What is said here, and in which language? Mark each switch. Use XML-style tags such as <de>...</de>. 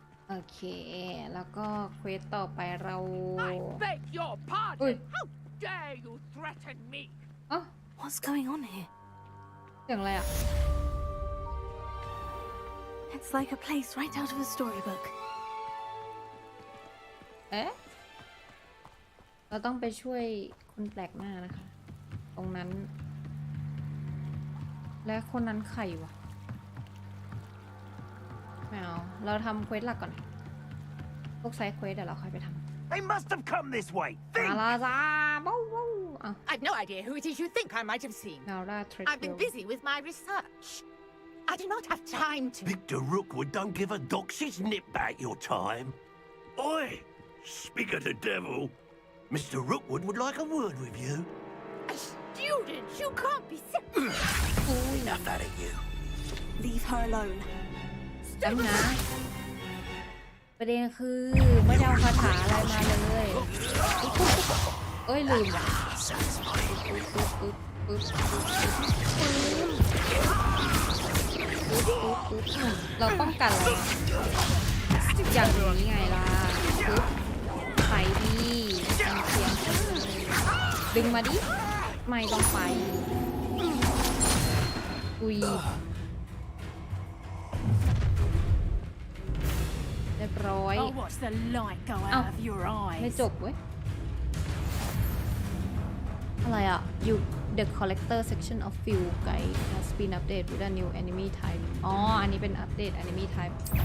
<th>โอเค แล้วก็เควสต่อไปเรา</th> <en>I beg your Oi. pardon. How dare you threaten me? อ๋อ What's going on here?</en> <th>เสียงอะไรอ่ะ</th> <en>It's like a place right out of a storybook.</en> <th>เอ๊ะ เราต้องไปช่วยคนแปลกหน้านะคะ ตรงนั้น และคนนั้นใครวะไม่เอาเราทำเควสหลักก่อน พวกไซด์เควสเดี๋ยวเราค่อยไปทำ</th> <en>They must have come this way.</en> <th>มา</th> <en>Think! ลาซาว้าวว้าวอ่ะ I've no idea who it is you think I might have seen. นาราทริก I've been busy with my research. I do not have time to. Victor Rookwood don't give a doxy's nip back your time. Oi! Speak of the devil. Mr. Rookwood would like a word with you. A student, you can't be serious. Enough out of you. Leave her alone.</en> <th>ตั้งนะประเด็นคือไม่ได้เอาคาถาอะไรมาเลยเอ้ยลืมว่ะปึ๊บปึ๊บ เราป้องกันอะไรอย่างนี้ไงล่ะปึ๊บไปดีมันเสียงดึงมาดิไม่ต้องไปอุ้ยเรียบร้อย</th> <en>Oh, watch the light go Ow. out of your</en> <th>ไม่</th> <en>eyes.</en> <th>จบเว้ย อะไรอ่ะ</th> <en>you the collector section of field guide has been updated with a new enemy type</en> <th>อ๋อ อันนี้เป็นอัปเดต</th> <en>enemy type</en>